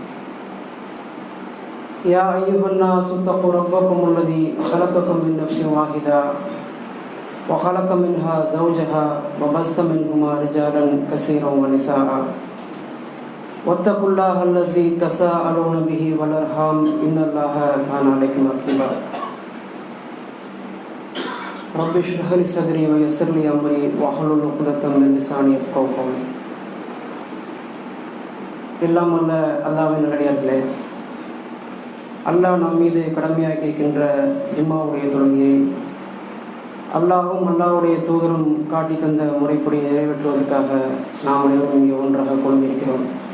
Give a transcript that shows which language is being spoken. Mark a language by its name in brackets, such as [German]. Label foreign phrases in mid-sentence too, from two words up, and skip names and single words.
[Arabic] يا أيها الناس اتقوا ربكم الذي خلقكم من نفس واحدة وخلق منها زوجها وبث منهما رجالا كثيرا ونساء واتقوا الله الذي تساءلون به والأرحام إن الله كان عليكم رقيبا رب اشرح لي صدري ويسر لي أمري واحلل عقدة من لساني يفقهوا قولي. [Tamil] எல்லாம் வல்ல அல்லாஹ்வின் நல்லடியார்களே, அல்லாஹ் நம் மீது கடமையாக்கி இருக்கின்ற ஜும்மாவுடைய தொழுகையை அல்லாஹும் அல்லாஹ்வுடைய தூதரும் காட்டி தந்த முறைப்படி நிறைவேற்றுவதற்காக நாம் அனைவரும் இங்கே ஒன்றாக குழுமியிருக்கிறோம்.